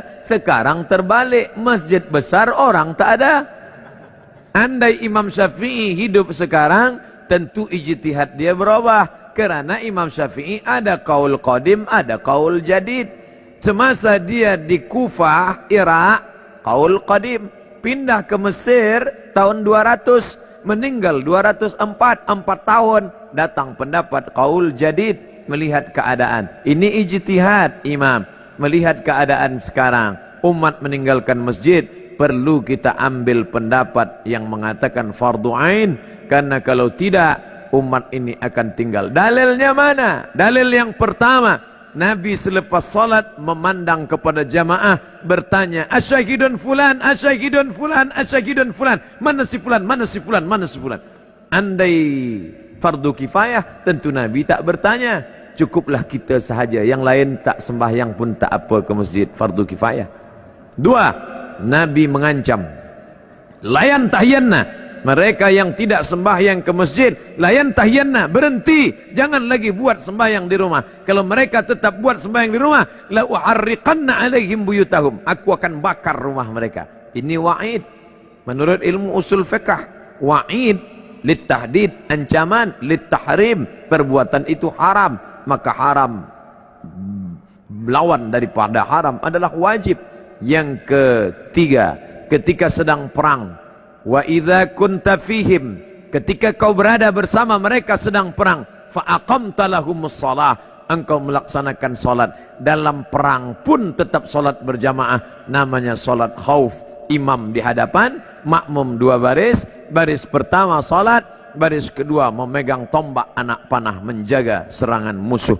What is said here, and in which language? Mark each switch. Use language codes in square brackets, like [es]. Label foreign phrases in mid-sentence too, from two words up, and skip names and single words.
[ms] Sekarang terbalik, masjid besar orang tak ada. Andai Imam Syafi'i hidup sekarang, tentu ijtihad dia berubah. Kerana Imam Syafi'i ada kaul qadim, ada kaul jadid. Semasa dia di Kufah, Irak, kaul qadim. Pindah ke Mesir tahun 200, meninggal 204, 4 tahun. Datang pendapat kaul jadid, melihat keadaan. Ini ijtihad imam. Melihat keadaan sekarang, umat meninggalkan masjid, perlu kita ambil pendapat yang mengatakan fardu ain. Karena kalau tidak, umat ini akan tinggal. Dalilnya mana? Dalil yang pertama, Nabi selepas salat memandang kepada jamaah, bertanya, [ar] أشاهد فلان، أشاهد فلان، أشاهد فلان. [ms] Mana si fulan, mana si fulan, mana si fulan. Andai fardu kifayah, tentu Nabi tak bertanya. Cukuplah kita sahaja, yang lain tak sembahyang pun tak apa ke masjid, fardu kifayah. Dua, Nabi mengancam, [ar] لينتهين. [ms] Mereka yang tidak sembahyang ke masjid, [ar] لينتهين, [ms] berhenti, jangan lagi buat sembahyang di rumah. Kalau mereka tetap buat sembahyang di rumah, [ar] لأحرقن عليهم بيوتهم, [ms] aku akan bakar rumah mereka. Ini wa'id. Menurut ilmu usul fiqh, [ar] وعيد للتهديد, [ms] ancaman, litahrim, perbuatan itu haram, maka haram lawan daripada haram adalah wajib. Yang ketiga, ketika sedang perang, [ar] وإذا كنت فيهم, [ms] ketika kau berada bersama mereka sedang perang, [ar] فأقمت لهم الصلاة, [ms] engkau melaksanakan salat. Dalam perang pun tetap salat berjamaah, namanya salat khauf. Imam di hadapan, makmum 2 baris. Baris pertama salat, baris kedua memegang tombak anak panah menjaga serangan musuh.